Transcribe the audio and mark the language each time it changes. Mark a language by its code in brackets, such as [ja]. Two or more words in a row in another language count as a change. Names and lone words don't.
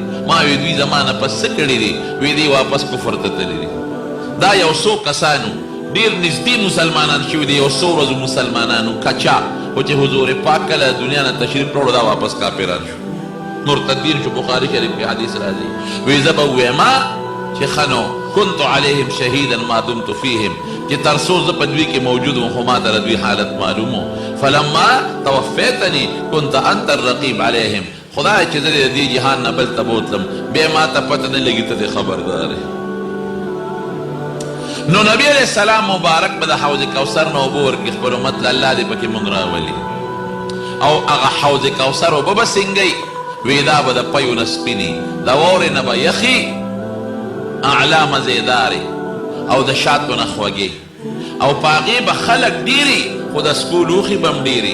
[ps] ما وی دوی زما نه پس څه کړي دي؟ وی دوی واپس کفر ته تللي دي. دا یو څو کسانو ډېر نږدې مسلمانان شوي دي، یو څو ورځو مسلمانانو کچا، خو چې حضور پاک کله دنیا نه تشریف راوړو دا واپس کافران شو، مرتدین شو. بخاري شریف کې حدیث راځي وی زه به ووایم چې ښه نو [ar] كنت عليهم شهيدا ما دمت فيهم، [ps] چې تر څو زه په دوی کې موجود وم خو ما ته د دوی حالت معلوم و. [ar] فلما توفیتني كنت انت الرقیب عليهم. [ps] خدای چې زه د دې جهان نه بل ته بوتلم بیا ما ته پته نه لګي ته دې خبردار. نو نبی [ar] علیہ السلام [ps] مبارک به د حوض کوثر نه اوبه ورکړي خپل امت له، الله دې پکې مونږ راولي. او هغه حوض کوثر اوبه به سینګئ وی دا به د پیو نه سپینې، د واورې نه به یخي، اعلا مزیدارې او د شاتو نه خوږې، او په هغې به خلک ډېري خو د سکو لوښي به هم ډېري.